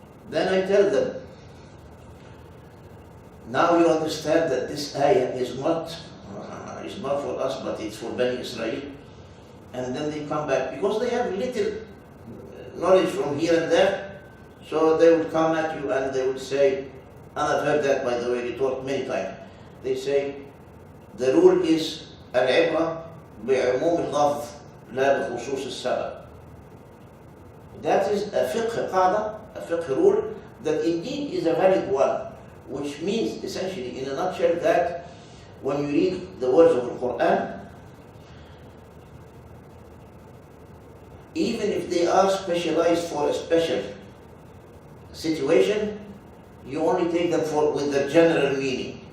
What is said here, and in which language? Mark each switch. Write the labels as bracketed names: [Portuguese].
[English] Then I tell them, now you understand that this ayah is not for us, but it's for Bani Israel. And then they come back, because they have little knowledge from here and there, so they will come at you and they will say, and I've heard that, by the way, retort many times. They say, the rule is al-ibra [Arabic] بعموم اللفظ لا بخصوص السبب. [English] That is a fiqh قاعدة, a fiqh rule that indeed is a valid one, which means essentially in a nutshell that when you read the words of the Quran, even if they are specialized for a special situation, you only take them with the general meaning.